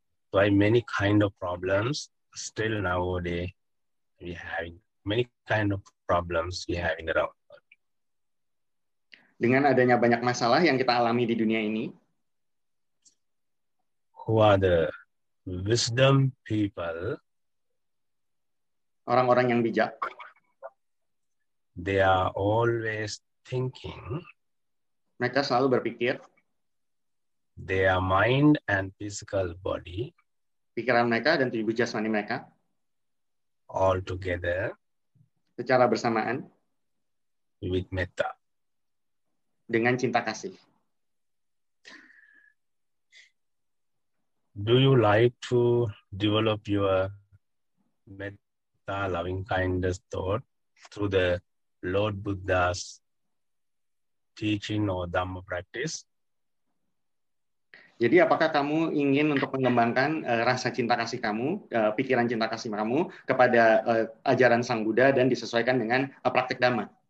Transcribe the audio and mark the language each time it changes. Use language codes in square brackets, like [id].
[en] Why many kind of problems still nowadays we having many kind of problems we having around. [id] Dengan adanya banyak masalah yang kita alami di dunia ini, [en] who are the wisdom people, [id] orang-orang yang bijak, [en] they are always thinking, [id] mereka selalu berpikir, [en] their mind and physical body, [id] pikiran mereka dan tubuh jasmani mereka, [en] all together, [id] secara bersamaan, [en] with metta, [id] dengan cinta kasih. [en] Do you like to develop your metta, loving kindness thought through the Lord Buddha's teaching or Dhamma practice? [id] Jadi apakah kamu ingin untuk mengembangkan rasa cinta kasih kamu, pikiran cinta kasih kamu kepada ajaran Sang Buddha dan disesuaikan dengan praktek Dhamma?